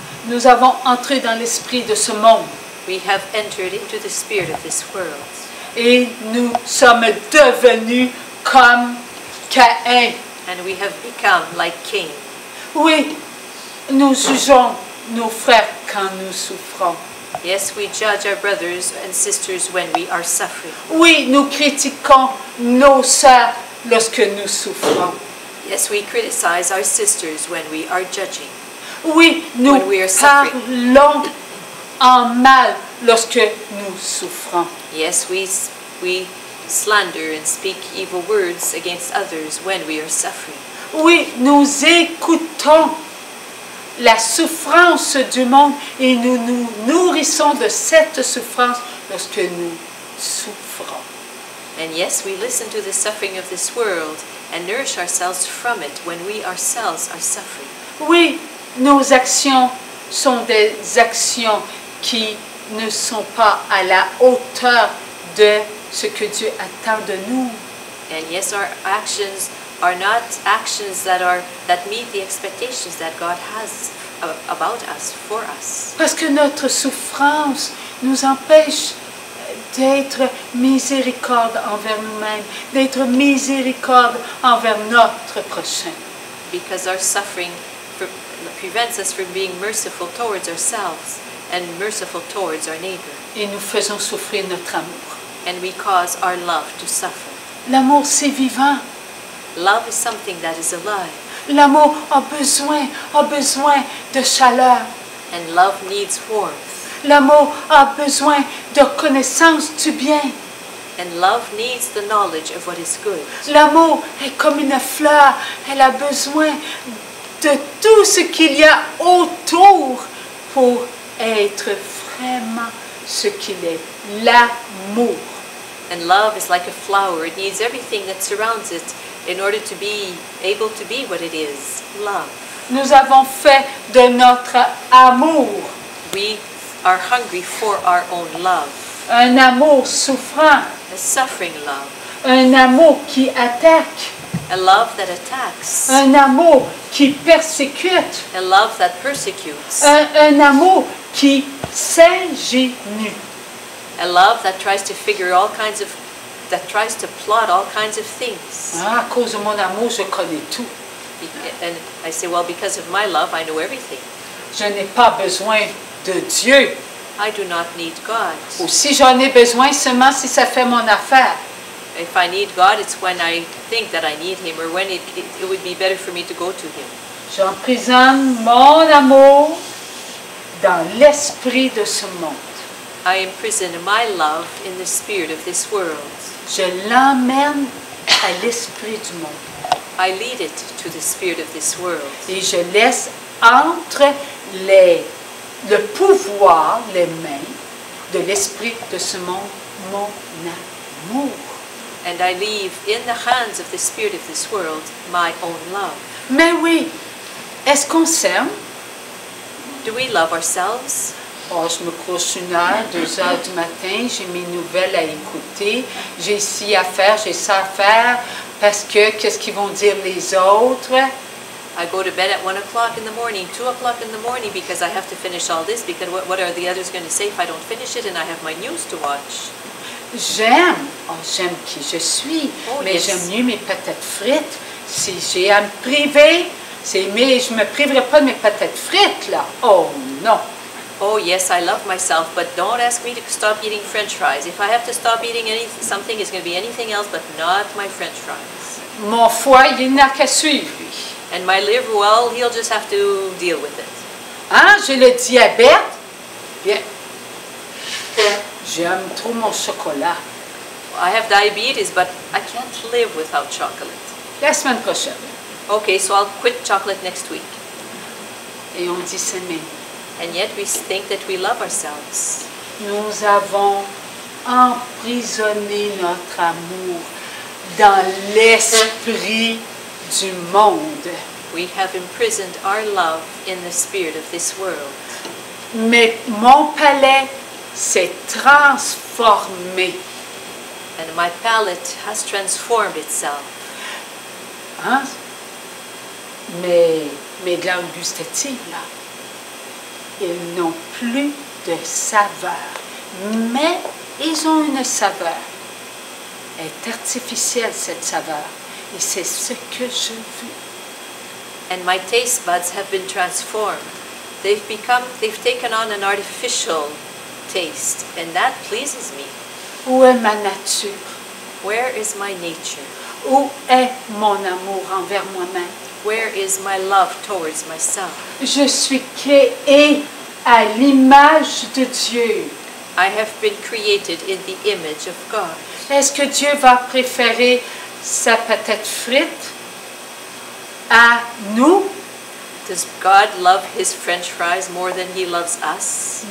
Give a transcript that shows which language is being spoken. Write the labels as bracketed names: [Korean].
[French] Nous avons entré dans l'esprit de ce monde [English] We have entered into the spirit of this world. [French] et nous sommes devenus comme Caïn. [English] And we have become like Cain. [French] Oui, nous jugeons nos frères quand nous souffrons. [English] Yes, we judge our brothers and sisters when we are suffering. [French] Oui, nous critiquons nos sœurs lorsque nous souffrons. [English] Yes, we criticize our sisters when we are judging. [French] Oui, nous [English] When we are suffering. [French] parlons en mal lorsque nous souffrons. [English] Yes, we slander and speak evil words against others when we are suffering. [French] Oui, nous écoutons la souffrance du monde et nous nous nourrissons de cette souffrance lorsque nous souffrons. [English] And yes, we listen to the suffering of this world and nourish ourselves from it when we ourselves are suffering. [French] Oui, nos actions sont des actions qui ne sont pas à la hauteur de ce que Dieu attend de nous. [English] And yes, our actions are not actions that meet the expectations that God has about us, for us. [French] Parce que notre souffrance nous empêche d'être miséricorde envers nous-mêmes, d'être miséricorde envers notre prochain. [English] Because our suffering prevents us from being merciful towards ourselves and merciful towards our neighbor. [French] Et nous faisons souffrir notre amour. [English] And we cause our love to suffer. [French] L'amour, c'est vivant. [English] Love is something that is alive. [French] L'amour a besoin de chaleur. [English] And love needs warmth. [French] L'amour a besoin de connaissance du bien. [English] And love needs the knowledge of what is good. [French] L'amour est comme une fleur. Elle a besoin de tout ce qu'il y a autour pour être vraiment ce qu'il est. L'amour. [English] And love is like a flower. It needs everything that surrounds it in order to be able to be what it is. Love. [French] Nous avons fait de notre amour [English] We are hungry for our own love. [French] un amour souffrant, [English] A suffering love. [French] un amour qui attaque, [English] A love that attacks. [French] un amour qui persécute, [English] A love that persecutes. [French] un amour qui s'ingénue. [English] A love that tries to figure all kinds of, that tries to plot all kinds of things. [French] Ah, à cause de mon amour, je connais tout. [English] And I say, well, because of my love, I know everything. [French] Je n'ai pas besoin de Dieu. [English] I do not need God. [French] Ou si j'en ai besoin seulement si ça fait mon affaire. [English] If I need God, it's when I think that I need Him, or when it would be better for me to go to Him. [French] J'emprisonne mon amour dans l'esprit de ce monde. [English] I imprison my love in the spirit of this world. [French] Je l'emmène à l'esprit du monde. [English] I lead it to the spirit of this world. [French] Et je laisse entre le pouvoir, les mains de l'esprit de ce monde, mon amour. [English] And I leave in the hands of the spirit of this world my own love. [French] Mais oui, est-ce qu'on s'aime? [English] Do we love ourselves? [French] Oh, je me couche 1 heure, 2 heures du matin, j'ai mes nouvelles à écouter, j'ai ci à faire, j'ai ça à faire, parce que qu'est-ce qu'ils vont dire les autres? [English] I go to bed at 1 o'clock in the morning, 2 o'clock in the morning, because I have to finish all this, because what are the others going to say if I don't finish it, and I have my news to watch? [French] J'aime qui je suis, Oh, mais [English] yes. [French] j'aime mieux mes patates frites. Si j'ai à me priver, je ne me priverai pas de mes patates frites, là. Oh non! [English] Oh yes, I love myself, but don't ask me to stop eating French fries. If I have to stop eating something, it's going to be anything else, but not my French fries. [French] Mon foie, il n'a qu'à suivre, lui. [English] And my liver, well, he'll just have to deal with it. [French] Hein, j'ai le diabète. Bien. J'aime trop mon chocolat. [English] I have diabetes, but I can't live without chocolate. [French] La semaine prochaine. [English] Okay, so I'll quit chocolate next week. [French] Et on dit s'aimer. [English] And yet we think that we love ourselves. [French] Nous avons emprisonné notre amour dans l'esprit du monde. [English] We have imprisoned our love in the spirit of this world. [French] Mais mon palais s'est transformé. [English] And my palate has transformed itself. Hein? [French] Mes glandes gustatives, là, ils n'ont plus de saveur. Mais ils ont une saveur. Elle est artificielle, cette saveur. Et c'est ce que je veux. [English] And my taste buds have been transformed. They've taken on an artificial taste, and that pleases me. [French] Où est ma nature? [English] Where is my nature? [French] Où est mon amour envers moi-même? [English] Where is my love towards myself? [French] Je suis créée à l'image de Dieu. [English] I have been created in the image of God. [French] Est-ce que Dieu va préférer sa patate frite à nous? [English] Does God love his French fries more than he loves us?